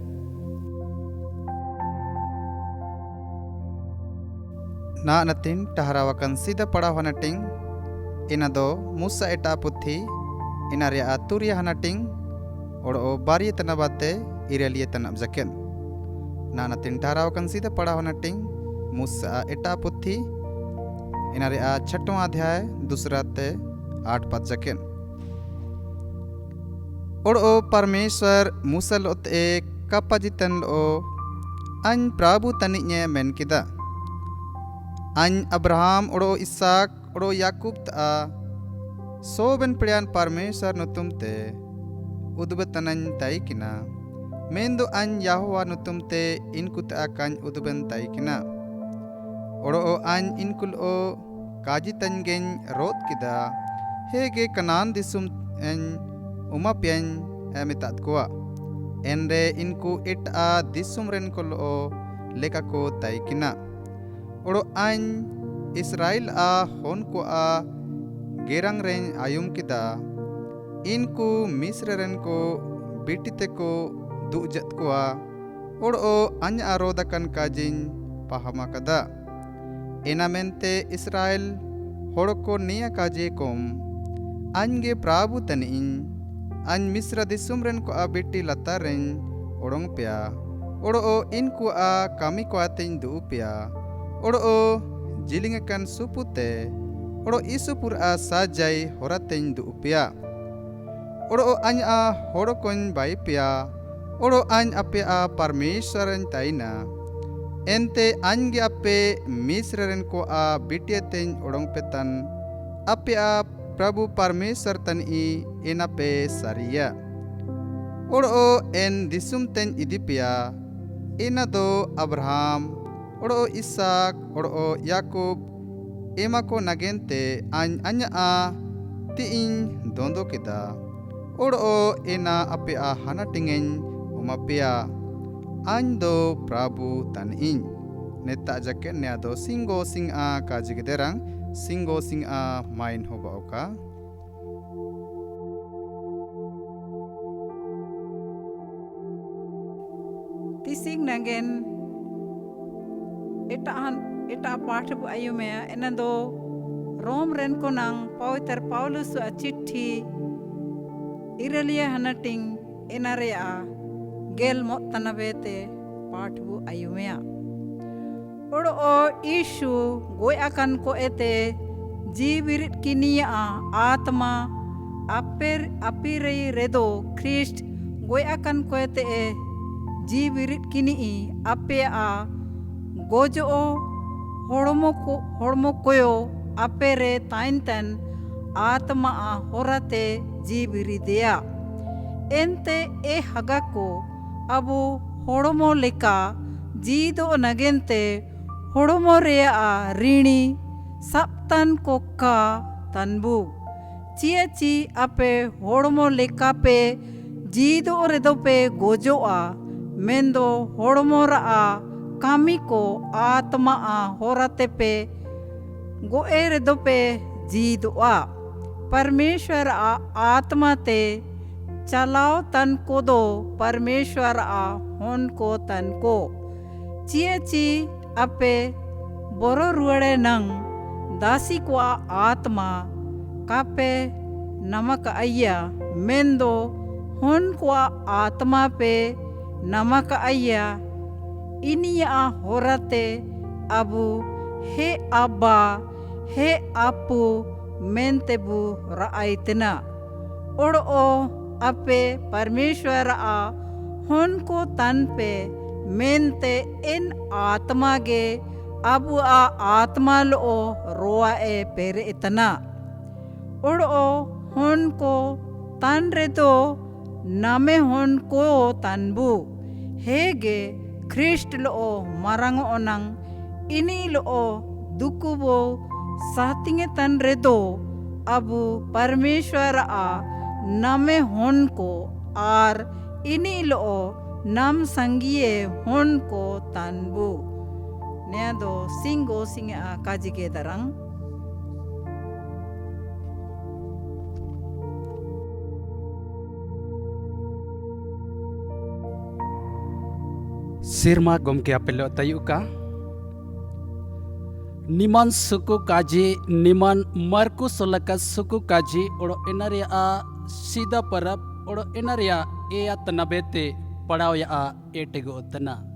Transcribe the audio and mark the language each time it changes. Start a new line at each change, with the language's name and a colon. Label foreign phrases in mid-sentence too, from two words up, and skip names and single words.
Ho: na natin taharawakan sida padaw hanating inado musa eta puthi inaria aturia hanating odo bari tanabate irelia tanab jaken na natin taharawakan sida padaw hanating musa eta puthi inaria
Hindi: छठवां अध्याय दूसरा
Ho: ते 8 पद जाकेन ओडो परमेश्वर मूसा लोत ए कापाजितन लो अन प्रभु तनिnye men kida अन अब्राहम ओडो इसाक ओडो याकूब ता सोबन प्रियान परमेश्वर नुतुमते उदबतनन ताइकिना मेंदो अन यहोवा नुतुमते इनकुत अकन उदबन ताइकिना ओडो अन इनकुल ओ काजितनगेन रोत किदा हेगे कनान दिसुम एन उमापियन एमितात कोआ एनरे इनको इट आ दिसुम रेन कोलो लेका को ताइकिना ओडो आन इस्राइल आ होन को आ गेरंग रेन आयुम किदा इनको मिस्र रेन को बिटिते को दुजत कोआ ओडो अन आरोदकन काजिन पहामा कदा एनामेंते इस्राइल होड़को निया काजे कोम अनगे प्राबु तनिन अन मिस्र दिसुमरन को आ बेटी लतारेन ओडोंग पिया ओडो इनको आ कामी को आतेन दु पिया ओडो जिलिंगकन सुपुते ओडो इसुपुर आ साजाई होरातेन दु पिया ओडो अन आ होड़कोन बाई पिया ओडो अन अपे आ परमेश्वरन ताइना एंते अनगे अपे मिस्ररन को आ बिटियतेन ओडोंग पेतन अपे आ प्रभु परमेश्वर तन ई एनापे सारिया ओडो एन दिसुम तेन इदिपिया एना दो अब्राहम ओडो इसाक ओडो याकूब एमा को नगेंते अन अन्य आ तीन दोंदो किदा ओडो एना अपे आ हाना टिंगेन उमापिया अन दो प्रभु तन इन नेता जके ने दो सिंगो सिंग आ काजिगदेरंग सिंगो सिंग आ माइन होगा ओका tising nagen eta पाठ bu ayu me ena do rom ren ko nang pawiter paulus a chithi irelia hanating enarea gel mot tanabete पाठ bu ayu me odo o ishu goi akan ko ete jibirit kinia atma apire redo christ goi akan ko ete jibirit kini ape a gojo hormo koyo apere tainten atma a horate jibiri dea ente e hagako abu hormo leka jido nagente hormo rea a rini saptan kokka tanbu chiachi ape hormo leka pe jido redo pe gojo a मेंदो होड़मोरा आ कामी को आत्मा आ होराते पे गोएर दो पे जीद आ परमेश्वर आ आत्मा ते चलाओ तन को दो परमेश्वर आ होन को तन को चिए ची अपे बोरो रुआड़े नंग दासी को आत्मा कापे नमक अय्या मेंदो होन को आत्मा पे नमक अय्या इनिया होरते अबु हे अब्बा हे आपु मेंतेबु राइतना ओड़ो अपे परमेश्वर आ होन को तन पे मेंते इन आत्मा गे अबु आ आत्मा लो रोआ ए पेरे इतना ओड़ो होन को तन रे तो नामे होन को तनबु हेगे ख्रिस्ट लो मरंग ओनंग इनी लो दुकुबो सातिंगे तन रे दो अबु परमेश्वर आ नमे होन को आर इनी लो नम संगिए होन को तनबु ने दो सिंगो सिंगे आ काजिगे दरंग Sirma gomke apelo tayuka niman suku kaji niman marku solaka suku kaji odo enaria a sida parap odo enaria e atanabete padaw ya a etego tana